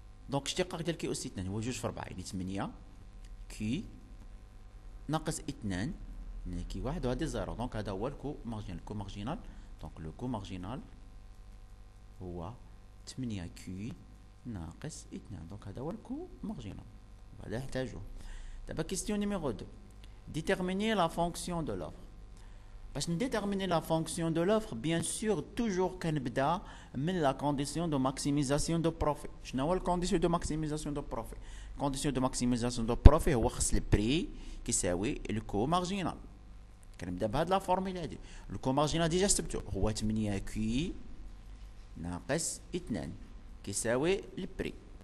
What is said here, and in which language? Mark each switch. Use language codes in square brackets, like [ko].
[ar] دونك الاشتقاق ديال كي أس 2 هو 2 في 4 يعني 8 كي ناقص 2 يعني كي 1 وهادي 0. دونك هذا هو الكو مارجينال. الكو مارجينال دونك لو كو مارجينال هو 8 كي ناقص 2، دونك هذا هو الكو مارجينال، وهذا نحتاجوه. [fr] D'abord, question numéro 2. Déterminer la fonction de l'offre. Parce que déterminer la fonction de l'offre, bien sûr, toujours [ar] كنبدا من [fr] la condition de maximisation de profit. [ar] شنو هو الكونديسيون دو ماكسيميزاسيون دو بروفيت؟ الكونديسيون دو ماكسيميزاسيون دو بروفيت هو خص البري كيساوي الكو مارجينال. كنبدا بهاد لا فورميل هادي. الكو مارجينال ديجا حسبتو هو 8 كي ناقص 2 كيساوي البري.